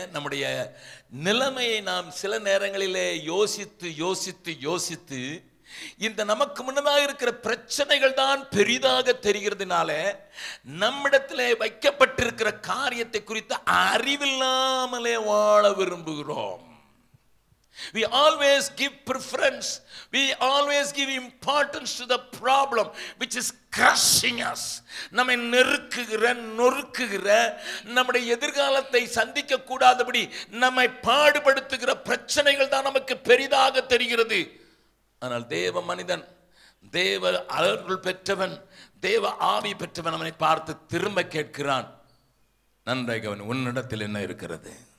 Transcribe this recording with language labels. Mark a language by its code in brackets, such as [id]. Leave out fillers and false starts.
[ta] நம்முடைய நிலைமையை நாம் சில நேரங்களிலே யோசித்து யோசித்து யோசித்து இந்த நமக்கு முன்னதாக இருக்கிற பிரச்சனைகள் தான் பெரிதாக தெரிகிறதுனால நம்மிடத்திலே வைக்கப்பட்டிருக்கிற காரியத்தை குறித்து அறிவில்லாமலே வாழ விரும்புகிறோம். [en] We always give preference, we always give importance to the problem which is crushing us. [ta] நம்மை நொறுக்குகிற நம்முடைய எதிர்காலத்தை சந்திக்க கூடாதபடி நம்மை பாடுபடுத்துகிற பிரச்சனைகள் தான் நமக்கு பெரிதாக தெரிகிறது. ஆனால் தேவ மனிதன், தேவ அருள் பெற்றவன், தேவ ஆவி பெற்றவன் அவனை பார்த்து திரும்ப கேட்கிறான், நன்றாக அவன் உன்னிடத்தில் என்ன இருக்கிறது.